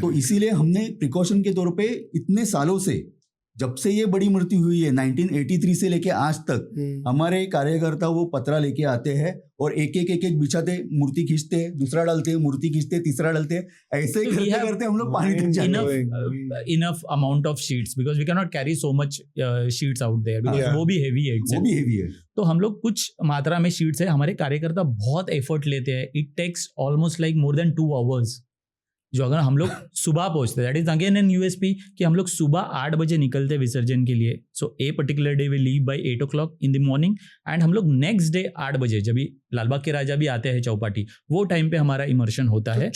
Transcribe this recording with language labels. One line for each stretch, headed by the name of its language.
Hindi: तो इसीलिए हमने प्रिकॉशन के तौर पे इतने सालों से, जब से ये बड़ी मूर्ति हुई है 1983 से लेके आज तक, हमारे कार्यकर्ता वो पतरा लेके आते हैं और एक बिछाते, मूर्ति खींचते, दूसरा डालते, मूर्ति खींचते, तीसरा डालते, ऐसे ही करते करते हम लोग पानी तक जाते हैं।
English: enough amount of sheets because we cannot carry so much sheets out there because
Hindi: वो भी
English: heavy है।
Hindi: वो भी heavy है। तो हम लोग कुछ मात्रा में शीट्स है, हमारे कार्यकर्ता बहुत एफर्ट लेते हैं।
English: It takes almost like more than 2 hours।
Hindi: जो अगर हम लोग सुबह पहुंचते,
English: that is again in USP,
Hindi: कि हम लोग सुबह 8 बजे निकलते विसर्जन के लिए।
English: so a particular day we leave by 8 o'clock in the morning,
Hindi: and हम लोग नेक्स्ट डे 8 बजे, जब भी लालबाग के राजा भी आते हैं चौपाटी, वो टाइम पे हमारा इमर्शन होता है।